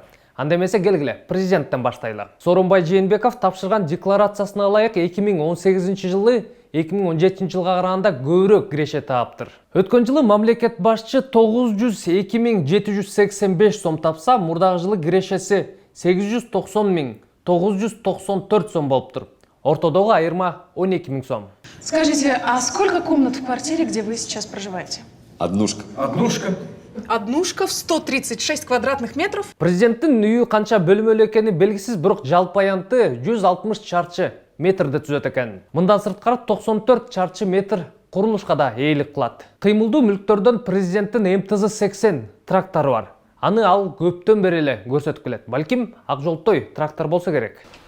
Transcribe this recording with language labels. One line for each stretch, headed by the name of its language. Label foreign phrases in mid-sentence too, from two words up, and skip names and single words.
Kyrgyz: Анда эмесе келгиле президенттен баштайлы. Сооронбай Жээнбеков тапшырган декларациясына ылайык 2018 жылы 2017 жылга караганда көбүрөөк киреше таптыр. Өткөн жылы мамлекет башчы 902.785 сом тапса, мурдагы жылы кирешеси 890.994 сом болуптур. Ортодогу айырма 12.000 сом.
Russian: Скажите, а сколько комнат в квартире, где вы сейчас проживаете? Однушка. Однушка в 136 квадратных метров?
Kyrgyz: Президенттин үйү канча бөлмөлүү экени белгисиз, бирок жалпы аянты 160 чарчы метрди түзөт экен. Мындан сырткары 94 чарчы метр курулушка да ээлик кылат. Кыймылдуу мүлктөрдөн президенттин МТЗ-80 трактору бар. Аны ал көптөн бери эле көрсөтүп келет. Балким ак жолтой трактор болсо керек.